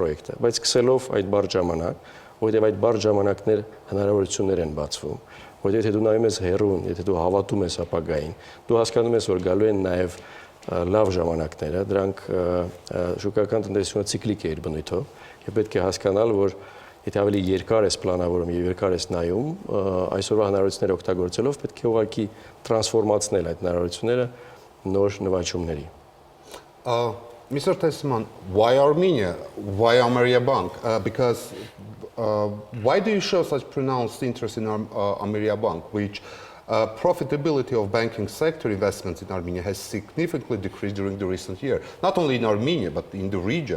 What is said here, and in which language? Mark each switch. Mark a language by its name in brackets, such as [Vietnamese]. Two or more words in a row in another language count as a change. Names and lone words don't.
[Armenian] պրոյեկտը, բայց սկսելով այդ բարդ ժամանակ, որովհետեւ այդ բարդ ժամանակներ հնարավորություններ են բացվում, որովհետեւ եթե դու նայում ես հեռուն, եթե դու հավատում ես ապագային, դու հասկանում ես, որ գալու են նաեւ լավ ժամանակները, դրանք շուկական տնտեսությունը ցիկլիկ է իր բնույթով, եւ պետք է հասկանալ, որ եթե ավելի երկար ես պլանավորում եւ երկար ես նայում, այսօրվա հնարավորությունները օգտագործելով պետք է ուղղակի տրանսֆորմացնել այդ հնարավորությունները նոր նվաճումների։ [English] Mr. Tesseyman, why Armenia? Why Ameriabank? Because why do you show such pronounced interest in Ameriabank, which profitability of banking sector investments in Armenia has significantly decreased during the recent year, not only in Armenia, but in the region?